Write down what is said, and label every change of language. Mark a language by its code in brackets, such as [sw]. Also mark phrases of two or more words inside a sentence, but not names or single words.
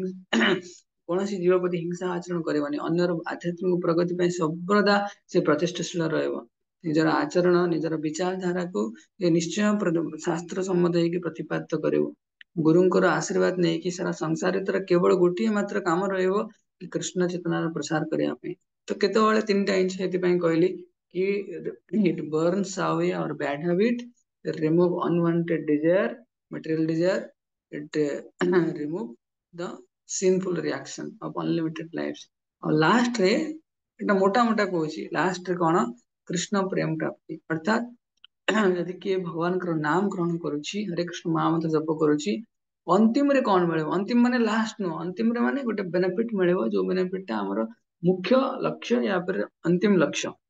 [or] କୌଣସି ଜୀବ ପ୍ରତି ହିଂସା ଆଚରଣ କରିବନି ଅନ୍ୟର ଆଧ୍ୟାତ୍ମିକ ପ୍ରଗତି ପାଇଁ ସର୍ବଦା ସେ ପ୍ରଚେଷ୍ଟାଶୀଳ ରହିବ ନିଜର ଆଚରଣ ନିଜର ବିଚାରଧାରାକୁ ନିଶ୍ଚୟ ଶାସ୍ତ୍ର ସମ୍ମତ ହେଇକି ପ୍ରତିପାଦିତ କରିବ ଗୁରୁଙ୍କର ଆଶୀର୍ବାଦ ନେଇକି ସାରା ସଂସାରରେ ତାର କେବଳ ଗୋଟିଏ ମାତ୍ର କାମ ରହିବ କି କୃଷ୍ଣ ଚେତନାର ପ୍ରସାର କରିବା ପାଇଁ ତ କେତେବେଳେ ତିନିଟା ଜିନିଷ ସେଥିପାଇଁ କହିଲି କି it [en] burns away our bad habit, remove unwanted desire, material desire, it remove the sinful reaction of unlimited lives [or] ଆଉ ଲାଷ୍ଟ ରେ ଏଟା ମୋଟା ମୋଟା କହୁଛି ଲାଷ୍ଟ ରେ କଣ କୃଷ୍ଣ ପ୍ରେମ ପ୍ରାପ୍ତି ଅର୍ଥାତ ଯଦି କିଏ ଭଗବାନଙ୍କର ନାମ ଗ୍ରହଣ କରୁଛି ହରେ କୃଷ୍ଣ ମହାମନ୍ତ୍ର ଜପ କରୁଛି ଅନ୍ତିମରେ କଣ ମିଳିବ ଅନ୍ତିମ ମାନେ ଲାଷ୍ଟ ନୁହଁ ଅନ୍ତିମରେ ମାନେ ଗୋଟେ ବେନିଫିଟ ମିଳିବ ଯୋଉ ବେନିଫିଟ ଟା ଆମର ମୁଖ୍ୟ ଲକ୍ଷ୍ୟ ୟା ପରେ ଅନ୍ତିମ ଲକ୍ଷ୍ୟ